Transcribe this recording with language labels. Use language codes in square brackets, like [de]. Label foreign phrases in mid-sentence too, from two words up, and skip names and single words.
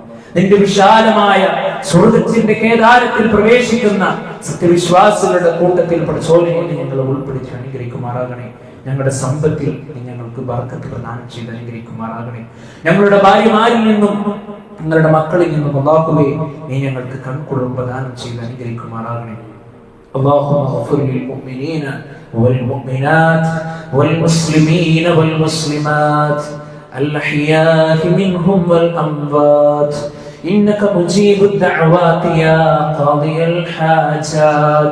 [ml] നിന്റെ വിശാലമായ സ്വർഗ്ഗത്തിന്റെ കേദാരത്തിൽ പ്രവേശിക്കുന്ന സത്യവിശ്വാസികളുടെ കൂട്ടത്തിൽ പടച്ചോനെ ഞങ്ങൾ ഉൾപ്പെടുത്തി അനുഗ്രഹിക്കുമാറാകണേ. ഞങ്ങളുടെ സമ്പത്തിൽ നീ ഞങ്ങൾക്ക് ബർക്കത്ത് പ്രദാനം ചെയ്ത് അനുഗ്രഹിക്കുമാറാകണേ. ഞങ്ങളുടെ ഭാര്യമാരിൽ നിന്നും ഞങ്ങളുടെ മക്കളിൽ നിന്നും അല്ലാഹുവേ നീ ഞങ്ങൾക്ക് കൺകുളിർമ പ്രദാനം ചെയ്ത് അനുഗ്രഹിക്കുമാറാകണേ. [ar] اللهم اغفر للمؤمنين والمؤمنات والمسلمين والمسلمات الأحياء منهم والأموات إنك مجيب الدعوات يا قاضي الحاجات.